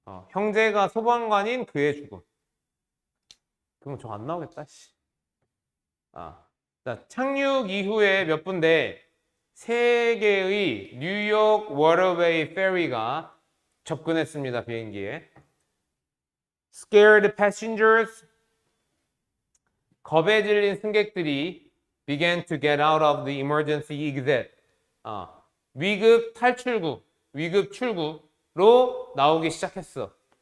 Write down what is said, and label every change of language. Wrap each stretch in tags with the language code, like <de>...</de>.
<ko>형제가 소방관인 그의 죽음. 그럼 저 안 나오겠다. 씨. 자, 착륙 이후에 몇 분대 세 개의 뉴욕 워터웨이 페리가 접근했습니다. 비행기에.</ko> <en>Scared passengers,</en> <ko>겁에 질린 승객들이</ko> <en>began to get out of the emergency exit.</en> <ko>위급 탈출구, 위급 출구로 나오기 시작했어.</ko>